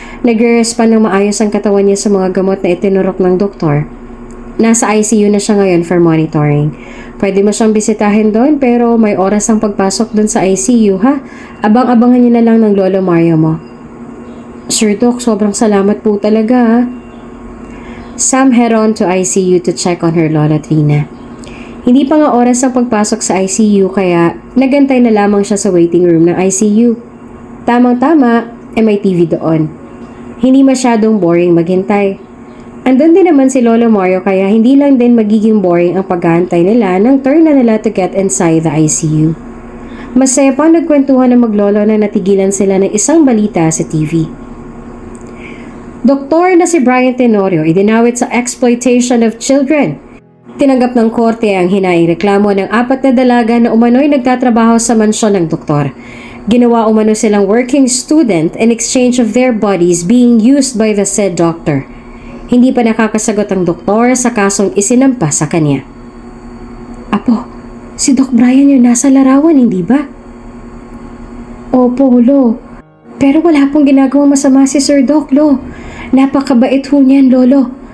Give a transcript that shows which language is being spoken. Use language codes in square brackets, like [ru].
[tl] Nag-respond ng maayos ang katawan niya sa mga gamot na itinurok ng doktor. Nasa ICU na siya ngayon [en] for monitoring. [tl] Pwede mo siyang bisitahin doon pero may oras ang pagpasok doon sa ICU, ha? Abang-abangan niyo na lang ng Lolo Mario mo. Sir Doc, sobrang salamat po talaga, ha? [en] Sam head on to ICU to check on her Lola Trina. [tl] Hindi pa nga oras ang pagpasok sa ICU kaya nagantay na lamang siya sa waiting room ng ICU. Tamang-tama, may TV doon. Hindi masyadong boring maghintay. Andun din naman si Lolo Mario kaya hindi lang din magiging boring ang paghahantay nila ng turn na nila [en] to get inside the ICU. [tl] Masaya pa nagkwentuhan ng maglolo na natigilan sila ng isang balita sa TV. Doktor na si Brian Tenorio idinawit sa [en] exploitation of children. [tl] Tinanggap ng korte ang hinaing reklamo ng 4 na dalaga na umano'y nagtatrabaho sa mansyon ng doktor. Ginawa umano silang [en] working student in exchange of their bodies being used by the said doctor. [tl] Hindi pa nakakasagot ang doktor sa kasong isinampa sa kanya. Apo, si Doc Brian yung nasa larawan, hindi ba? Opo, Lo. Pero wala pong ginagawang masama si Sir Doc, Lo. Napakabait ho niyan, Lolo.